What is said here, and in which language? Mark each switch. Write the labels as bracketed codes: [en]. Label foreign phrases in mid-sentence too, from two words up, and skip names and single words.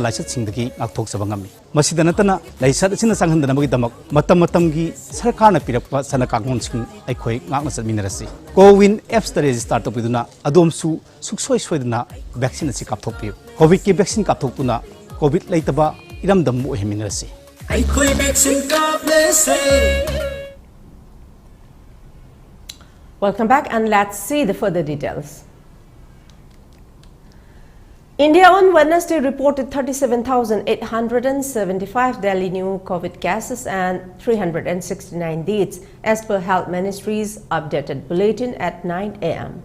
[mni] laisat singdagi ngak thok sabangami masida natana laisat asina sanghan nabagi damak matam gi sarkar na pirakpa sana kakmon sing aikhoi ngak na satminarasi Cowin apps ta register to piduna adom su suksoi soiduna vaccine asi kap thok pi COVID ki vaccine kap thok tuna COVID laitaba iram dam mo heminarasi aikhoi vaccine kap le se. [en] Welcome back and let's see the further details. India on Wednesday reported 37,875 Delhi new COVID cases and 369 deaths as per Health Ministry's updated bulletin at 9 a.m.